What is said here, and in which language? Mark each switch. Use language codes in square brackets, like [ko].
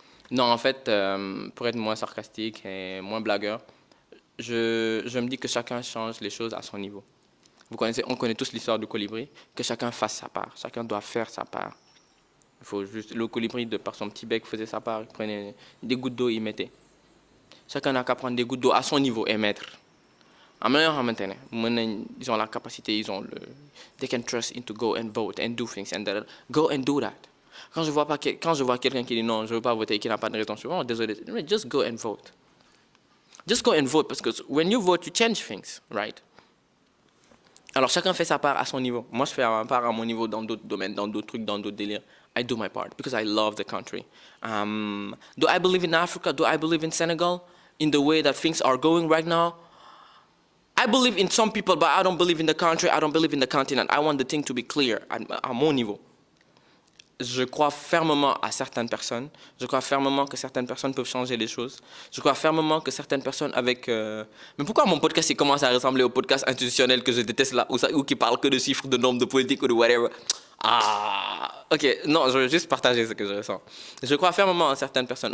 [fr] Non, en fait, pour être moins sarcastique et moins blagueur, je me dis que chacun change les choses à son niveau. On connaît tous l'histoire du colibri, que chacun fasse sa part. Chacun doit faire sa part. Il faut juste, le colibri, par son petit bec, faisait sa part. Il prenait des gouttes d'eau, il mettait. Chacun n'a qu'à prendre des gouttes d'eau à son niveau et mettre. Ils ont la capacité, [en] they can trust into go and vote and do things and that. Go and do that. [fr] Quand je vois quelqu'un qui dit non, je ne veux pas voter et qui n'a pas de raison, je suis désolé. [en] Just go and vote. Just go and vote [fr] parce que [en] when you vote, you change things, right? [fr] Alors chacun fait sa part à son niveau. Moi, je fais ma part à mon niveau dans d'autres domaines, dans d'autres trucs, dans d'autres délires. [en] I do my part because I love the country. Do I believe in Africa? Do I believe in Senegal? In the way that things are going right now? I believe in some people, but I don't believe in the country. I don't believe in the continent. I want the thing to be clear [fr] à mon niveau. Je crois fermement à certaines personnes. Je crois fermement que certaines personnes peuvent changer les choses. Je crois fermement que certaines personnes avec... Mais pourquoi mon podcast il commence à ressembler au podcast institutionnel que je déteste là, ou qui parle que de chiffres, de nombres, de politique ou de whatever? Ah, ok. Non, je veux juste partager ce que je ressens. Je crois fermement à certaines personnes.